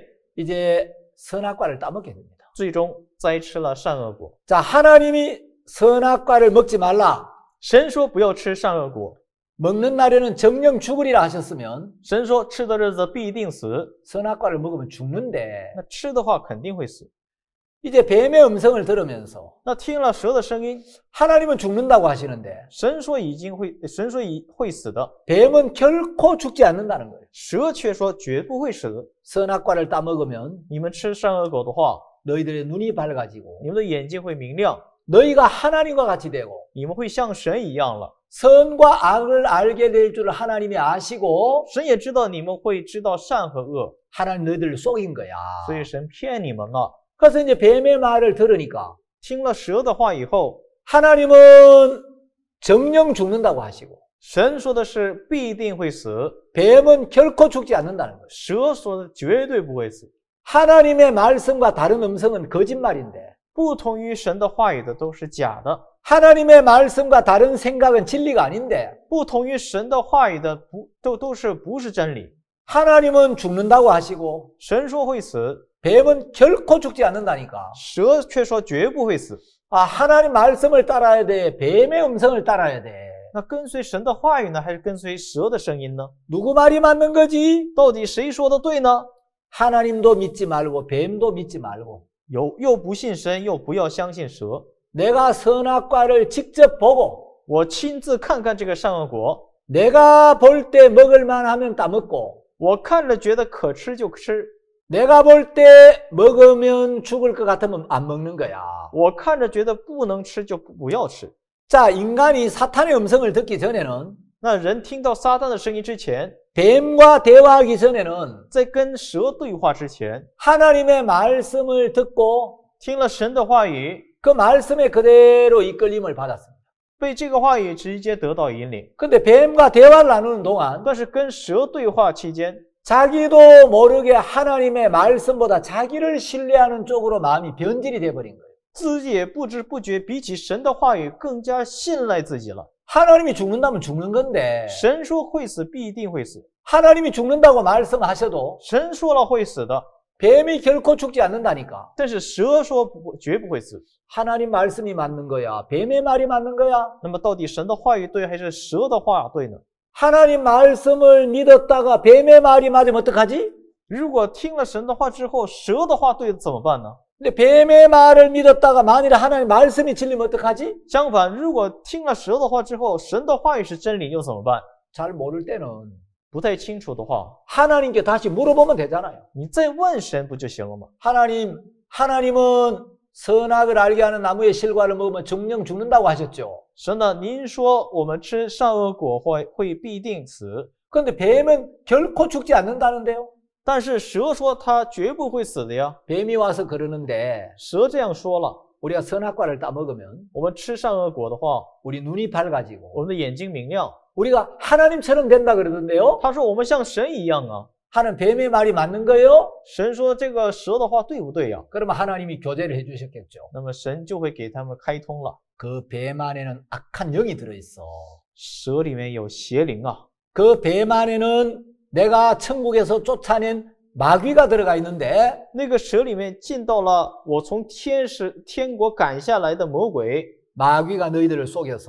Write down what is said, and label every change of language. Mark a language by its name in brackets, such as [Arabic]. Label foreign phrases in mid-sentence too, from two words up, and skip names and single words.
[Korean] 이제 선악과를 따먹게 됩니다. [Chinese] 最终栽吃了善恶果。 [Korean] 자, 하나님이 선악과를 먹지 말라. [Chinese] 神说不要吃善恶果， [Korean] 먹는 날에는 정령 죽으리라 하셨으면 [Chinese] 神说吃的日子必定死， [Korean] 선악과를 먹으면 죽는데 [Chinese] 那吃的话肯定会死。 [Korean] 이제 뱀의 음성을 들으면서 [Chinese] 那听了蛇的声音， [Korean] 하나님은 죽는다고 하시는데 [Chinese] 神说会死的， [Korean] 뱀은 결코 죽지 않는다는 거예요. [Chinese] 蛇却说绝不会死。 [Korean] 선악과를 따먹으면 [Chinese] 你们吃善恶果的话， [Korean] 너희들의 눈이 밝아지고 [Chinese] 你们的眼睛会明亮， [Korean] 너희가 하나님과 같이 되고 [Chinese] 你们会像神一样了。 [Korean] 선과 악을 알게 될 줄 하나님이 아시고 [Chinese] 神也知道你们会知道善和恶， [Korean] 하나님 너희들을 속인 거야. [Chinese] 所以神骗你们了。 [Korean] 그래서 이제 뱀의 말을 들으니까 [Chinese] 听了蛇的话以后， [Korean] 하나님은 정령 죽는다고 하시고 [Chinese] 神说的是必定会死， [Korean] 뱀은 결코 죽지 않는다는 거예요. [Chinese] 蛇说的绝对不会死。 [Korean] 하나님의 말씀과 다른 음성은 거짓말인데 [Chinese] 不同于神的话语的都是假的， [Korean] 하나님의 말씀과 다른 생각은 진리가 아닌데 [Chinese] 不同于神的话语的都是不是真理。 [Korean] 하나님은 죽는다고 하시고 [Chinese] 神说会死， [Korean] 뱀은 결코 죽지 않는다니까. [Chinese] 蛇却说绝不会死。 [Korean] 아, 하나님 말씀을 따라야 돼? 뱀의 음성을 따라야 돼? [Chinese] 那跟随神的话语呢，还是跟随蛇的声音呢？ [Korean] 누구 말이 맞는 거지? [Chinese] 到底谁说的对呢？ [Korean] 하나님도 믿지 말고 뱀도 믿지 말고 [Chinese] 又不信神，又不要相信蛇。 [Korean] 내가 선악과를 직접 보고 [Chinese] 我亲自看看这个善恶果， [Korean] 내가 볼 때 먹을만 하면 따먹고 [Chinese] 我看着觉得可吃就吃， [Korean] 내가 볼 때 먹으면 죽을 것 같으면 안 먹는 거야. [Chinese] 我看着觉得不能吃就不要吃。 [Korean] 자, 인간이 사탄의 음성을 듣기 전에는 [Chinese] 那人听到撒旦的声音之前， [Korean] 뱀과 대화하기 전에는 [Chinese] 在跟蛇对话之前， [Korean] 하나님의 말씀을 듣고 [Chinese] 听了神的话语， [Korean] 그 말씀에 그대로 이끌림을 받았습니다. [Chinese] 被这个话语直接得到引领。 [Korean] 근데 뱀과 대화를 나누는 동안 [Chinese] 但是跟蛇对话期间， [Korean] 자기도 모르게 하나님의 말씀보다 자기를 신뢰하는 쪽으로 마음이 변질이 돼버린 거예요. [Chinese] 自己也不知不觉比起神的话语更加信赖自己了。 [Korean] 하나님이 죽는다면 죽는 건데 [Chinese] 神说会死，必定会死； [Korean] 하나님이 죽는다고 말씀하셔도 [Chinese] 神说了会死的， [Korean] 뱀이 결코 죽지 않는다니까. [Chinese] 但是蛇说绝不会死。 [Korean] 하나님 말씀이 맞는 거야? 뱀의 말이 맞는 거야? [Chinese] 那么到底神的话语对还是蛇的话对呢？ [Korean] 하나님 말씀을 믿었다가 뱀의 말이 맞으면 어떡하지? [Chinese] 如果听了神的话之后，蛇的话对怎么办呢？ [Korean] 근데 뱀의 말을 믿었다가 만일에 하나님 말씀이 진리면 어떡하지? [Chinese] 相反，如果听了蛇的话之后，神的话语是真理，又怎么办？ [Korean] 잘 모를 때는 [Chinese] 不太清楚的话， [Korean] 하나님께 다시 물어보면 되잖아요. [Chinese] 你再问神不就行了吗？ [Korean] 하나님은 선악을 알게 하는 나무의 실과를 먹으면 정령 죽는다고 하셨죠. [Chinese] 神呢？您说我们吃善恶果会必定死， [Korean] 그런데 뱀은 결코 죽지 않는다는데요. [Chinese] 但是蛇说它绝不会死的呀。 [Korean] 뱀이 와서 그러는데 [Chinese] 蛇这样说了， [Korean] 우리가 선악과를 따먹으면 [Chinese] 我们吃善恶果的话， [Korean] 우리 눈이 밝아지고 [Chinese] 我们的眼睛明亮。 [Korean] 우리가 하나님처럼 된다 그러던데요. [Chinese] 他说我们像神一样啊。 [Korean] 하는 뱀의 말이 맞는 거예요? [Chinese] 神说这个蛇的话对不对呀？ [Korean] 그러면 하나님이 교제를 해주셨겠죠. [Chinese] 那么神就会给他们开通了。 [Korean] 그 뱀 안에는 악한 영이 들어있어. [Chinese] 蛇里面有邪灵啊， [Korean] 그 뱀 안에는 내가 천국에서 쫓아낸 마귀가 들어가 있는데 [Chinese] 那个蛇里面进到了我从天国赶下来的魔鬼， [Korean] 마귀가 너희들을 속여서